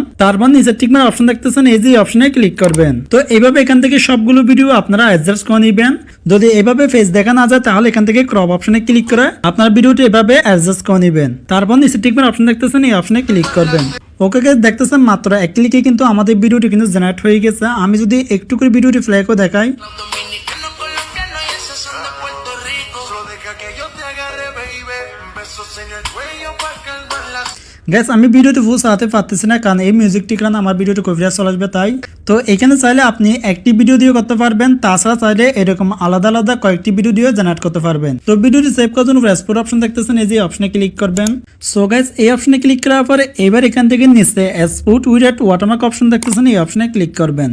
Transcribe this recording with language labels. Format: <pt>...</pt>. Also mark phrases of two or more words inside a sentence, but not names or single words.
<bn>তারপর নিচে</bn> <en>tickmark option</en> <bn>দেখতেছেন, এই যে অপশনে ক্লিক করবেন। তো এইভাবে এখান থেকে সবগুলো ভিডিও আপনারা অ্যাডজাস্ট করে নেবেন। যদি এভাবে ফেস দেখা না যায় তাহলে এখান থেকে</bn> <en>crop option</en> <bn>ক্লিক করে আপনার ভিডিওটি এভাবে অ্যাডজাস্ট করে নেবেন। তারপর নিচে</bn> <en>tickmark option</en> <bn>দেখতেছেন, এই অপশনে ক্লিক করবেন।</bn> <en>okay guys,</en> <bn>দেখতেছেন মাত্র এক ক্লিকে কিন্তু আমাদের ভিডিওটি কিন্তু জেনারেট হয়ে গেছে। আমি যদি একটু করে ভিডিওটি প্লে করে দেখাই,</bn> <es>Dominicano, colombiano y esos son de Puerto Rico. Solo deja que yo te agarre, baby. Besos en el cuello pa' calmar las...</es> <bn>গ্যাস আমি ভিডিওটি ফুল চালাতে পারতেছি না, কারণ এই মিউজিকটি কারণে আমার ভিডিওটি কপিরাইট চলে আসবে তাই। তো এখানে চাইলে আপনি একটি ভিডিও দিয়ে করতে পারবেন, তাছাড়া চাইলে এরকম আলাদা আলাদা কয়েকটি ভিডিও দিয়ে জেনারেট করতে পারবেন। তো ভিডিওটি সেভ করার জন্য</bn> <en>export option</en> <bn>দেখতেছেন, এই যে অপশনে ক্লিক করবেন।</bn> <en>so guys,</en> <bn>এই অপশনে ক্লিক করার পরে এবার এখান থেকে নিচে</bn> <en>export with watermark option</en> <bn>দেখতেছেন, এই অপশনে ক্লিক করবেন।</bn>